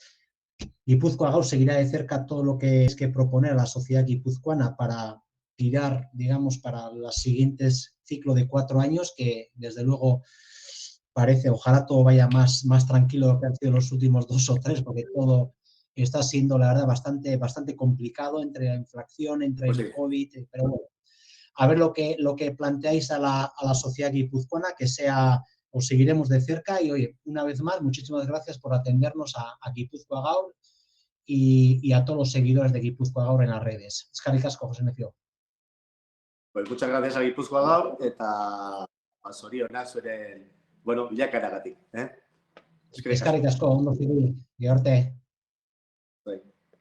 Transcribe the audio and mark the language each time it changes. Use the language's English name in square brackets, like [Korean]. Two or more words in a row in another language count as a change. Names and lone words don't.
[Spanish] Guipúzcoa Gaur seguirá de cerca todo lo que es que proponer a la sociedad guipuzcoana para tirar, digamos, para los siguientes ciclo de 4 años, que desde luego parece, ojalá todo vaya más tranquilo de lo que han sido los últimos 2 o 3, porque todo está siendo, la verdad, bastante complicado entre la inflación, entre Pues el sí. COVID, pero bueno, a ver lo que planteáis a la sociedad guipuzcoana, que sea, os seguiremos de cerca y, oye, una vez más, muchísimas gracias por atendernos a Guipúzcoa Gaur y a todos los seguidores de Guipúzcoa Gaur en las redes. [Basque] Eskerrik asko, José Ignacio. [Spanish] Pues muchas gracias a Guipúzcoa Gaur [Basque] eta zorionak zure, [Spanish] bueno, bilakaeragatik. [Basque] Eskerrik asko. Eskerrik asko, ondo zuri, gero arte. Bai.